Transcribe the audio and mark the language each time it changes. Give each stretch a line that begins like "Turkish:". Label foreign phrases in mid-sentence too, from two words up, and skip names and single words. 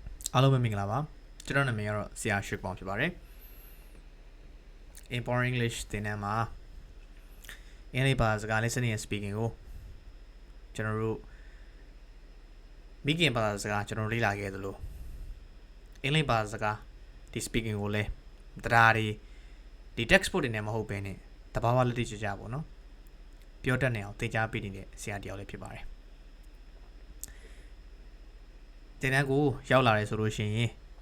Burmese: အားလုံးပဲမင်္ဂလာပါကျွန်တော်နာမည်ကတော့ဆရာရွှေပေါင်ဖြစ်ပါတယ် Important English သင်တန်းမှာအင်္ဂလိပ် ဘာသာစကား
English: listening and speaking
Burmese: ကိုကျွန်တော်တို့မိခင်ဘာသာစကားကျွန်တော်လေ့လာခဲ့သလိုအင်္ဂလိပ်ဘာသာစကားဒီ speaking ကိုလည်းတရားတွေဒီ textbook တွေနဲ့မဟုတ်ဘဲနဲ့တဘာဝလက်တွေ့ကြကြပေါ့နော်ပြောတတ်နေအောင်သင်ကြားပေးနေတဲ့ဆရာတယောက်လည်းဖြစ်ပါတယ်သင်တန်းကိုရောက်လာတယ်ဆိုလို့ရှိရင်